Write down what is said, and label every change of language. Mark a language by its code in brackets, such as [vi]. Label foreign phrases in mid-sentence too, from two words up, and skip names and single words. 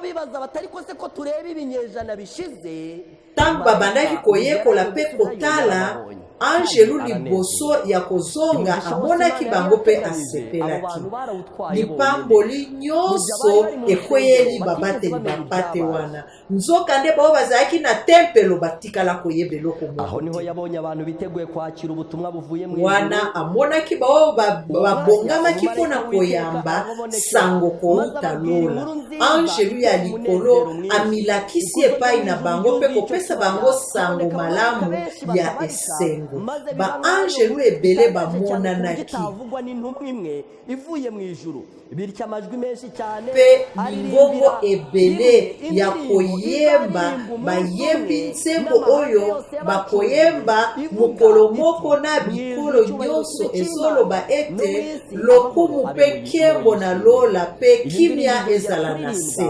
[ln] Tangu babandaki koyekola pe kotala, angelu liboso ya kozonga amonaki bango pe asepelaki. Lipamboli nyonso ekweyeli babateli bapate wana. Nzoka nde bao bazalaki na tempelo batikala koyeba eloko moko. [rw] Aho niho yabonye abantu biteguye kwakira ubutumwa buvuye mu [ln] wana amonaki bao babongamaki mpona koyamba sango kouta lola. Angelu ya likolo amilakisi epai na bango pe kopesa bango sango malamu ya esengo. Ba angelu ebele bamonanaki pe mingongo ebele ya koyemba bayembi nzembo oyo bakoyemba mokolo moko na bikolo nyonso ezoloba ete lokumu pe nkembo na lola pe kimia ezala na se.